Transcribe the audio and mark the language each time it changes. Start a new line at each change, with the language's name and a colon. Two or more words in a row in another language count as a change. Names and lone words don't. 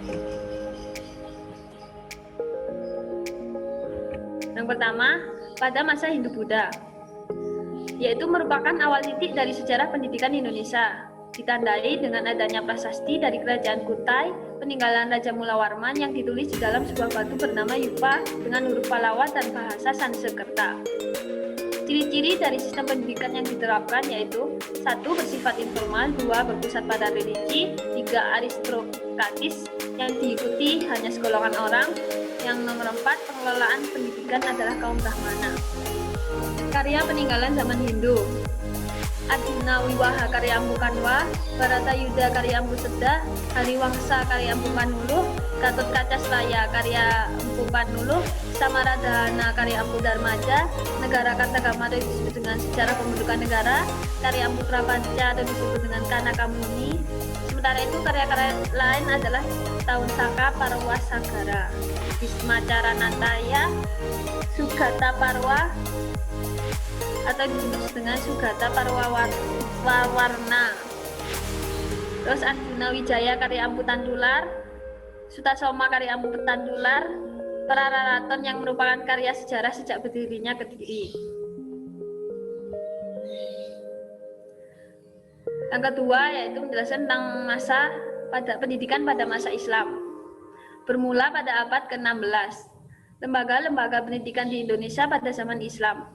Indonesian: Yang pertama, pada masa Hindu-Buddha, yaitu merupakan awal titik dari sejarah pendidikan Indonesia, ditandai dengan adanya prasasti dari kerajaan Kutai, peninggalan Raja Mulawarman yang ditulis di dalam sebuah batu bernama Yupa dengan huruf Pallawa dan bahasa Sanskerta. Ciri-ciri dari sistem pendidikan yang diterapkan yaitu 1. Bersifat informal, 2. Berpusat pada religi, 3. Aristokratis yang diikuti hanya segolongan orang, yang nomor 4. Pengelolaan pendidikan adalah kaum Brahmana. Karya peninggalan zaman Hindu: Arjuna Wiwaha karya Empu Kanwa, Baratayuda karya Empu Seda, Hariwangsa karya Empu Panuluh, Gatot Kaca Slaya karya Empu Panuluh, Samaradhana karya Empu Darmaja, Negara Kartagama atau disebut dengan Sejarah Pembentukan Negara karya Empu Prapanca atau disebut dengan Kanaka Muni. Sementara itu karya-karya lain adalah Taun Saka Parwa Sagara, Bisma Caranataya, Sugata Parwa atau disebut dengan Sugata Parwa Warna. Terus Arjuna Wijaya karya Empu Tandular, Sutasoma karya Empu Tandular, Prararaton yang merupakan karya sejarah sejak berdirinya Kediri. Yang kedua yaitu menjelaskan tentang pendidikan pada masa Islam. Bermula pada abad ke-16, lembaga-lembaga pendidikan di Indonesia pada zaman Islam.